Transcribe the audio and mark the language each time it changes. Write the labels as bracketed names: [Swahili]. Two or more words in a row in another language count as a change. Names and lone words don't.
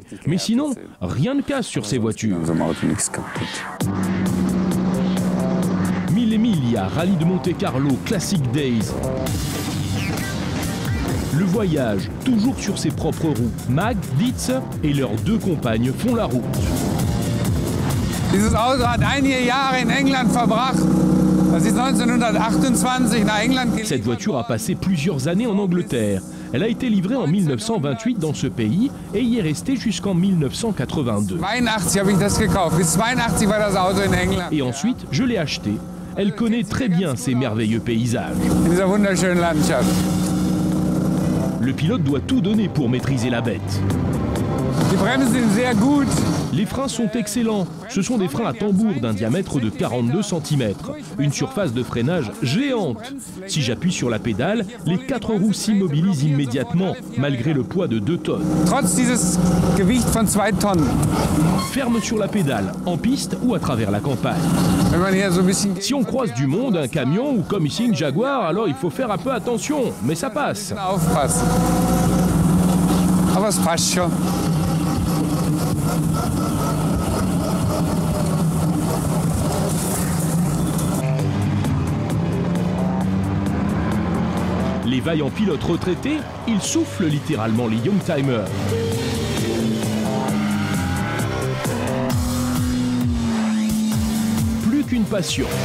[French] Mais sinon, rien ne casse sur ces voitures. Emilia, Rallye de Monte-Carlo, Classic Days. Le voyage, toujours sur ses propres roues. Mag, Dietz et leurs deux compagnes font la route. [German] Dieses Auto hat einige Jahre in England verbracht. Das ist 1928 nach England. [French] Cette voiture a passé plusieurs années en Angleterre. Elle a été livrée en 1928 dans ce pays et y est restée jusqu'en 1982. [German] 82 habe ich das gekauft. Bis 82 war das Auto in England. [French] Et ensuite, je l'ai acheté. Elle connaît très bien ces merveilleux paysages. [German] In dieser wunderschönen Landschaft. [French] Le pilote doit tout donner pour maîtriser la bête. [German] Die Bremsen sind sehr gut. [French] Les freins sont excellents. Ce sont des freins à tambour d'un diamètre de 42 cm. Une surface de freinage géante. Si j'appuie sur la pédale, les 4 roues s'immobilisent immédiatement, malgré le poids de 2 tonnes. [German] Trotz dieses Gewicht von 2 Tonnen. [French] Ferme sur la pédale, en piste ou à travers la campagne. [German] Wenn man hier so ein bisschen... [French] Si on croise du monde, un camion ou comme ici une Jaguar, alors il faut faire un peu attention, mais ça passe. [German] Aufpassen. Aber es passt schon. [French] Les vaillants pilotes retraités, ils soufflent littéralement les Youngtimers. Plus qu'une passion.